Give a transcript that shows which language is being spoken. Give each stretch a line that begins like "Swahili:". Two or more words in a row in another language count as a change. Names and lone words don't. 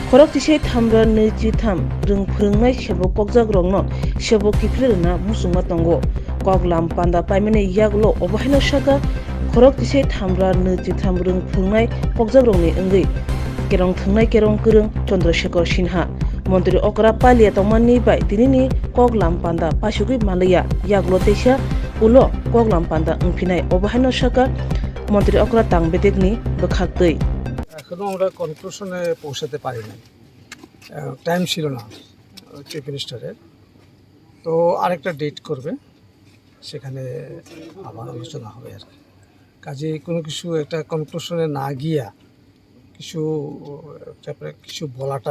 Kok Borok: Khorok tisai thamra niji tham rung phurungnai Sebok Muchungjago Sebok Kiphilwi Rwna Muchungma tongo kok lam panda paimani yaglo obahaino saka khorok tisai thamra niji tham rung phurungnai Muchungjago ni wngwi kerong thungnai kerong kwrung Chandrasekhar Sinha Mantri okra palia tongmani bai tinini kok lam panda pasugui malaya yaglo teisa ulo kok lam panda wngphinai obahaino saka Mantri okra tangbedekni bwkhaktwi
Bangla: এখনো আমরা কনক্লুশনে পৌঁছাতে পারি নাই, টাইম ছিল না
English: chief minister's.
Bangla: তো আরেকটা ডেট করবে, সেখানে আবার আলোচনা হবে আর কি। কাজে কোনো কিছু একটা কনক্লুশনে না গিয়া কিছু বলাটা